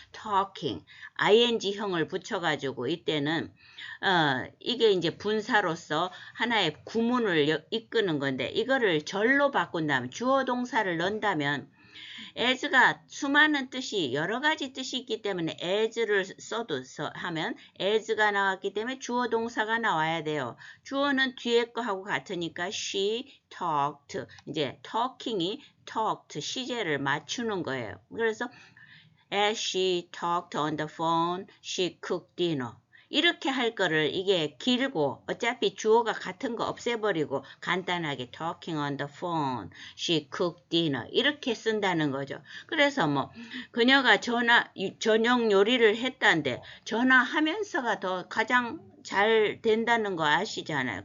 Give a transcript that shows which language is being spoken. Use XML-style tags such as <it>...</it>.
<ko>talking ing형을 붙여가지고 이때는 이게 이제 분사로서 하나의 구문을 이끄는 건데 이거를 절로 바꾼다면 주어 동사를 넣는다면 as가 수많은 뜻이 여러 가지 뜻이 있기 때문에 as를 써도 하면 as가 나왔기 때문에 주어 동사가 나와야 돼요. 주어는 뒤에 거하고 같으니까</ko> <en>she talked</en> <ko>이제 talking이 talked 시제를 맞추는 거예요. 그래서</ko> <en>as she talked on the phone, she cooked dinner.</en> <ko>이렇게 할 거를 이게 길고 어차피 주어가 같은 거 없애버리고 간단하게</ko> <en>talking on the phone, she cooked dinner</en> <ko>이렇게 쓴다는 거죠. 그래서 뭐 그녀가 저녁 요리를 했다는데 전화하면서가 더 가장 잘 된다는 거 아시잖아요.</ko>